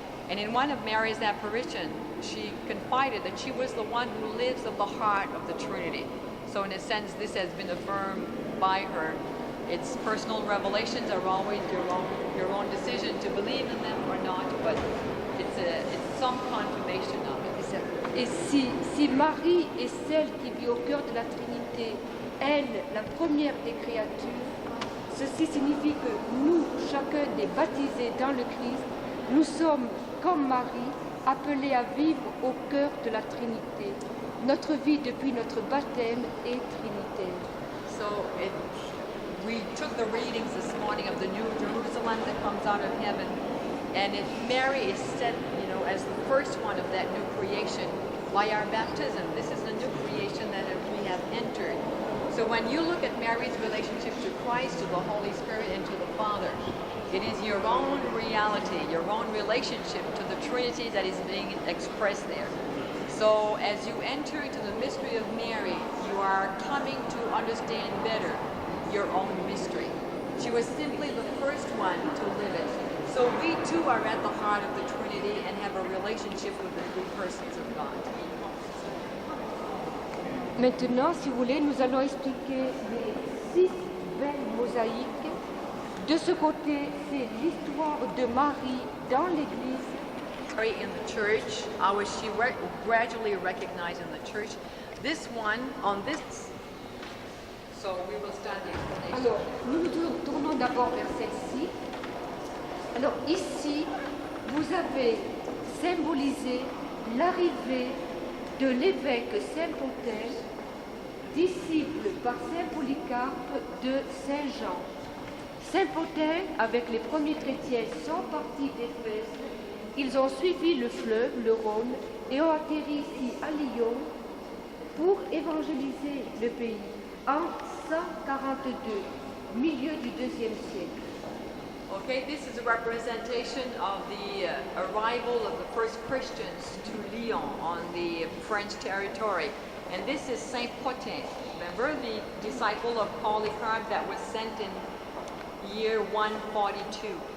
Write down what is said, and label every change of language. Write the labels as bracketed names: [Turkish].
[English] And in one of Mary's apparitions, she confided that she was the one who lives of the heart of the Trinity. So in a sense, this has been affirmed by her. Its personal revelations are always your own decision to believe in them or not, but it's some confirmation of it. [French] Et si Marie est celle qui vit au cœur de la Trinité, elle, la première des créatures, ceci signifie que nous, chacun des baptisés dans le Christ, nous sommes, comme Marie, appelés à vivre au cœur de la Trinité. Notre vie depuis notre baptême est trinitaire. [English] So we took the readings this morning of the New Jerusalem that comes out of heaven, and Mary is set, as the first one of that new creation by our baptism. This is the new creation that we have entered. So when you look at Mary's relationship to Christ, to the Holy Spirit, and to the Father, it is your own reality, your own relationship to the Trinity that is being expressed there. So as you enter into the mystery of Mary, you are coming to understand better your own mystery. She was simply the first one to live it. So we too are at the heart of the Trinity and have a relationship with the three persons of God. [French] Maintenant, si vous voulez, nous allons expliquer les 6 belles mosaïques. De ce côté, c'est l'histoire de Marie dans l'Église. [English] Mary in the church, how was she gradually recognized in the church? This one, on this, so we will start the explanation. [French] Alors, nous nous tournons d'abord vers celle-ci. Alors ici, vous avez symbolisé l'arrivée de l'évêque Saint-Pontin, disciple par Saint Polycarpe de Saint-Jean. Saint-Pontin, avec les premiers chrétiens, sont partis d'Éphèse. Ils ont suivi le fleuve, le Rhône, et ont atterri ici à Lyon pour évangéliser le pays en 142, milieu du IIe siècle. [English] Okay, this is a representation of the arrival of the first Christians to Lyon on the French territory. And this is Saint Potin, remember the disciple of Polycarp that was sent in year 142.